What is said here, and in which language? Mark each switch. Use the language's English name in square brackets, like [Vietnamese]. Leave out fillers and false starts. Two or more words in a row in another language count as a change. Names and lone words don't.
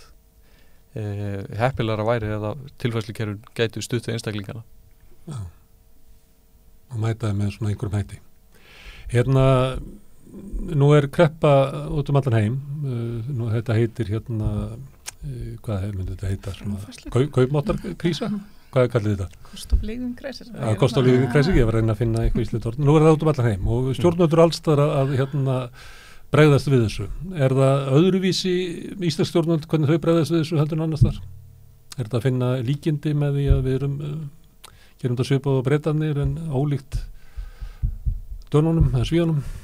[Icelandic] Heppilegra væri eða tilfærslukerfin gætu stutt við einstaklingana. Já, og mætaði með svona einhverjum hætti. Hérna, nú er kreppa út allan heim, nú þetta heitir hvað myndi þetta heita? Kaupmáttarkrísa? Hvað kallir þetta? [English] Cost of living crisis. [Icelandic] Já, [English] cost of living crisis, [Icelandic] ég var að reyna að finna eitthvað íslenskt orð. Nú er það út allan heim og stjórnvöldur allstaðar að bregðast við þessu. Er það öðruvísi íslensk stjórnvöld, hvernig þau bregðast við þessu heldur en annars þar? Er þetta að finna líkindi með því að við gerum þetta svipað á Bretarnir en ólíkt Dönunum eða Svíunum?